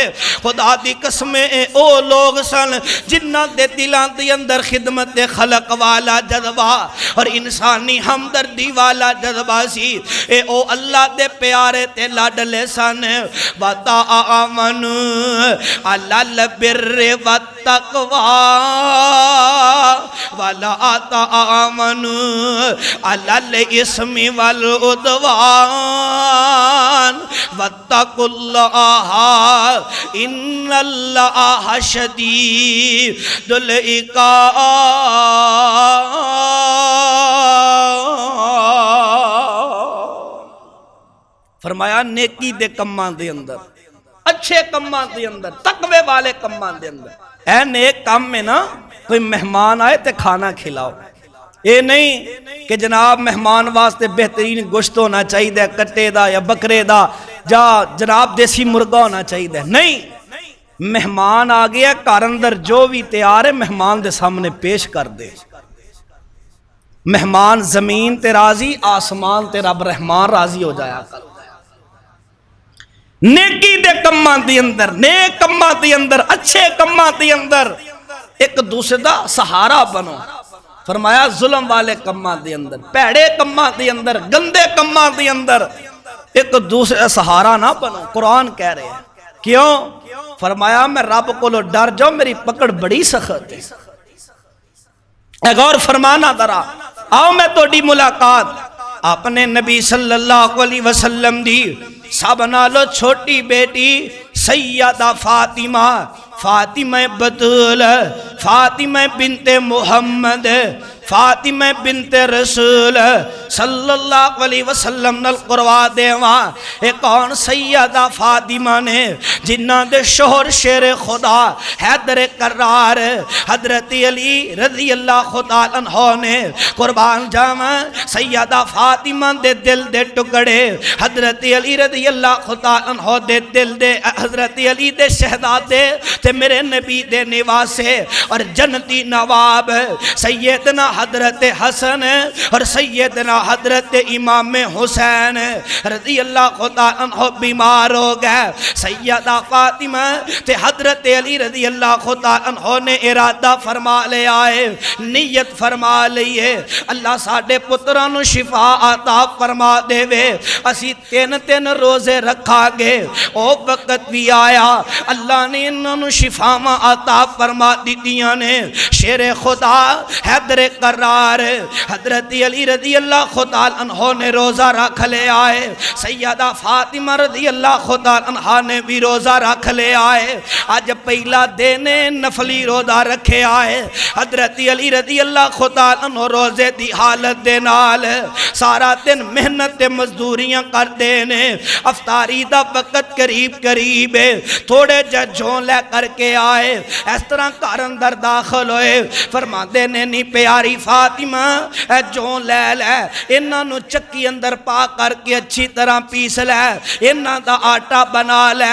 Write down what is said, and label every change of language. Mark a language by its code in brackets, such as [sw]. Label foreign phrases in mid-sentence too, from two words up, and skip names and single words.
[pa] خدا دی قسمیں او لوگ سن جنہاں دے دلاں دے اندر خدمت خلق والا جذبہ اور انسانی ہمدردی والا جذبہ سی. اے او اللہ دے پیارے تے لاڈلے سن. [ar] بتا آمن الله بر و تقوى والا آتا آمن الله إثمي والعدوان واتقوا الله إن الله شديد العقاب. [pa] فرمایا نیکی دے کماں دے اندر، اچھے کماں دے اندر، تقوے والے کماں دے اندر اے نیک کام میں نہ کوئی مہمان آئے تو کھانا کھلاؤ. یہ نہیں کہ جناب مہمان واسطے بہترین گوشت ہونا چاہیے کٹے دا یا بکرے دا یا جناب دیسی مرغا ہونا چاہیے. نہیں، مہمان آ گیا گھر اندر جو بھی تیار ہے مہمان دے سامنے پیش کر دے. مہمان زمین تے راضی، آسمان تے رب رحمان راضی ہو جایا کر. نیکی دے کماں دے اندر، نیک کماں دے اندر، اچھے کماں دے اندر ایک دوسرے دا سہارا بنو. فرمایا ظلم والے کماں دے اندر، بھیڑے کماں دے اندر، گندے کماں دے اندر ایک دوسرے کا سہارا نہ بنو. [ur] قرآن کہہ رہے ہیں کیوں? فرمایا میں رب کو ڈر جاؤ، میری پکڑ بڑی سخت ہے. [pa] غور فرمانا ذرا آؤ میں تھوڑی ملاقات اپنے نبی [ar] صلى الله عليه وسلم [pa] دی سب نالوں چھوٹی بیٹی سیدہ فاطمہ، فاطمہ بتول، فاطمہ بنت محمد، فاطمہ بنت رسول [ar] صلى الله عليه وسلم [pa] نل کروا دیواں. ایک کون سیدہ فاطمہ نے جنہاں دے شوہر شیر خدا حیدر کرار حضرت علی [ar] رضي الله تعالى عنه [pa] نے قربان جاواں. سیدہ فاطمہ دے دل دے ٹکڑے حضرت علی [ar] رضي الله تعالى عنه [pa] دے دل دے حضرت علی دے شہزادے تے میرے نبی دے نواسے اور جنتی نواب سیدنا حضرت حسن اور سیدنا حضرت امام حسین [ar] رضي الله تعالى عنه [pa] بیمار ہو گئے. سیدہ فاطمہ تے حضرت علی [ar] رضي الله تعالى عنه [pa] نے ارادہ فرما لیا ہے، نیت فرما لئی ہے اللہ ساڈے پتراں نوں شفا عطا فرما دیوے. اسی 3 روزے رکھاں گے. او وقت بھی آیا اللہ نے انہاں نوں شفاواں عطا فرما دتیاں نے. شیرِ خدا حیدر کرار حضرت علی [ar] رضي الله تعالى عنه [pa] نے روزہ رکھ لے آئے. سیدہ فاطمہ [ar] رضي الله تعالى عنها [pa] نے بھی روزہ رکھ لے آئے. اج پہلا دن نفلی روزہ رکھے آئے. حضرت علی [ar] رضي الله تعالى عنه [pa] روزے دی حالت دے نال سارا دن محنت تے مزدوریاں کرتے نے. افطاری دا وقت قریب قریب ہے، تھوڑے ججوں لے کرکے آئے. اس طرح گھر اندر داخل ہوئے. فرماتے نے نی پیاری فاطمہ جو لے لے انہاں نوں چکی اندر پا کرکے اچھی طرح پیس لے، انہاں دا آٹا بنا لے.